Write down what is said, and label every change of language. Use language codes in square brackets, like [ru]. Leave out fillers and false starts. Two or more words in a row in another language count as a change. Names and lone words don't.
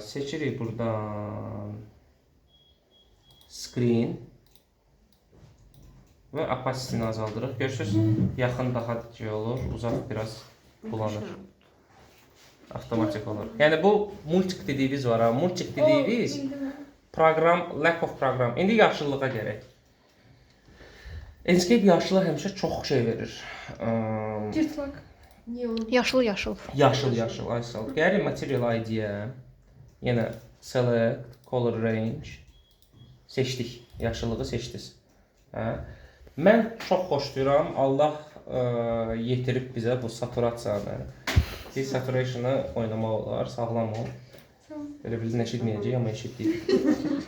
[az] Seçirik buradan screen və opacity-ni azaldırıq. Görürsünüz, yaxın daha dik olur, uzaq biraz bulanır. Avtomatik olur. Yəni bu multik dediyimiz var ha. Multik dediyimiz program, [en] lack of program. [az] İndi yaşıllığa gərək. Enscape yaşılı həmişə çox şey verir. Cırtlaq. Yaşıl. Yaşıl, ay sağ ol. Gəlir material ID-yə. Yenə [en] select, color range. [az] Seçdik. Yaşıllığı seçdiniz. Mən çox xoşlayıram. Allah yetirib bizə bu saturasiyanı. Siz saturation'ı oynamaq olar, sağlam ol. Belə bilin eşitməyəcək, amma eşitdik.